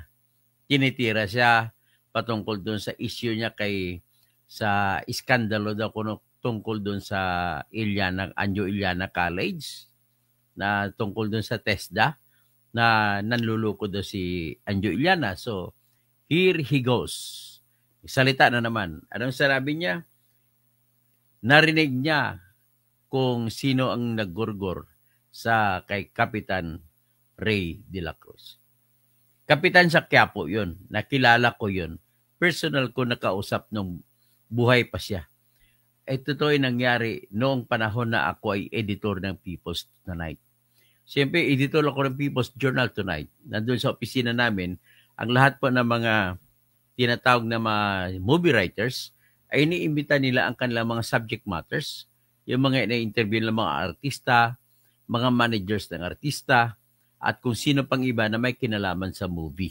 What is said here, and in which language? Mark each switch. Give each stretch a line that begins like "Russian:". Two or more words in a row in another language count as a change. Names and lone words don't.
Filipino: Tinitira siya patungkol doon sa issue niya sa iskandalo daw kuno tungkol doon sa Anjo Iliana College na tungkol doon sa TESDA na nanluloko daw si Anjo Iliana.
English: So, here he goes.
Filipino: Salita na naman. Anong sinabi niya? Narinig niya kung sino ang naggurgor sa kay Kapitan Ray de la Cruz. Kapitan sa Quiapo yun. Nakilala ko yun. Personal ko nakausap nung buhay pa siya. Totoo yung nangyari noong panahon na ako ay editor ng People's Tonight. Siyempre, editor ako ng People's Journal Tonight. Nandun sa opisina namin, ang lahat po ng mga tinatawag na mga
English: movie writers
Filipino: ay iniimbita nila ang kanilang mga
English: subject matters,
Filipino: yung mga ina-interview ng mga artista, mga managers ng artista, at kung sino pang iba na may kinalaman sa movie.